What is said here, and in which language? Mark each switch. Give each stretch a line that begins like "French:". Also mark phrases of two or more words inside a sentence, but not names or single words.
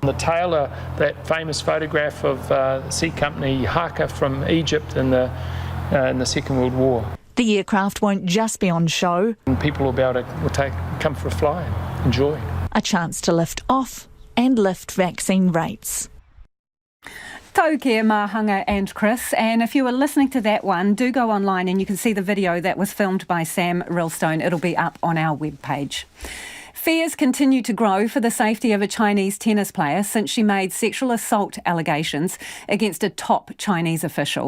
English: The tail of that famous photograph of the sea company Haka from Egypt in the Second World War. The aircraft won't just be on show. And people will be able to come for a fly and enjoy. A chance to lift off and lift vaccine rates.
Māori: Tau kia
English: Mahanga and Chris, and if you were listening to that one, do go online and you can see the video that was filmed by Sam Rillstone. It'll be up on our webpage. Fears continue to grow for the safety of a Chinese tennis player since she made sexual assault allegations against a top Chinese official.